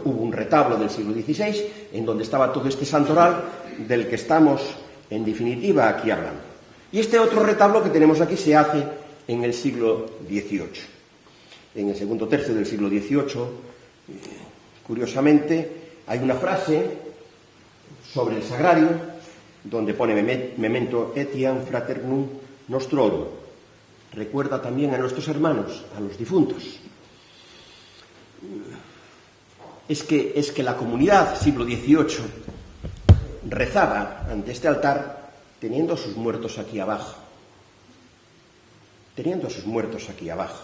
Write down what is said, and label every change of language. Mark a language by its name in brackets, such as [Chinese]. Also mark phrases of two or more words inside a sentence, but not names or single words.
[Spanish] Hubo un retablo del siglo XVI en donde estaba todo este santoral del que estamos, en definitiva, aquí hablando. Y este otro retablo que tenemos aquí se hace en el siglo XVIII. En el segundo tercio del siglo XVIII, curiosamente, hay una frase sobre el sagrario donde pone [Latin] memento etiam fraternum nostrorum. [Spanish] Recuerda también a nuestros hermanos, a los difuntos. Es que la comunidad siglo XVIII rezaba ante este altar teniendo a sus muertos aquí abajo. Teniendo a sus muertos aquí abajo.